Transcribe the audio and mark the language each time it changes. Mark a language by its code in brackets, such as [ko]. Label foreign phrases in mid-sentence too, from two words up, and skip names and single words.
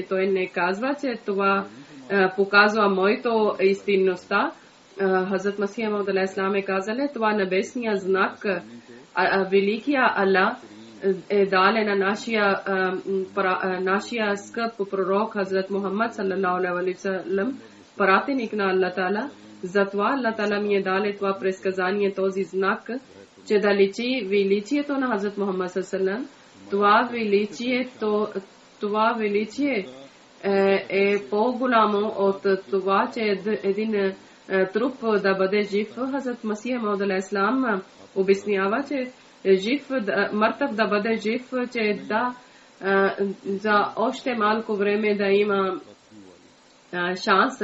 [bg] Той не казва, че това показва моето истинността. Хазрат Масия Мауд алейхиссалам е казал, това небесния знак, великия Аллах е дале на нашия скъп пророк Хазрат Мухаммад [ar] صلى الله عليه وسلم, [bg] пратеник на Аллах Таала. Затова Аллах Таала ми е дале това предсказание, този знак, че да личи величието на Хазрат Мухаммад [ar] صلى الله عليه وسلم. [bg] Това величие е по-голямо от това, че един труп да бъде жив. Хазрат Масия Мауд алейхиссалам обяснява, че мъртъв да бъде жив, че за още малко време да има шанс,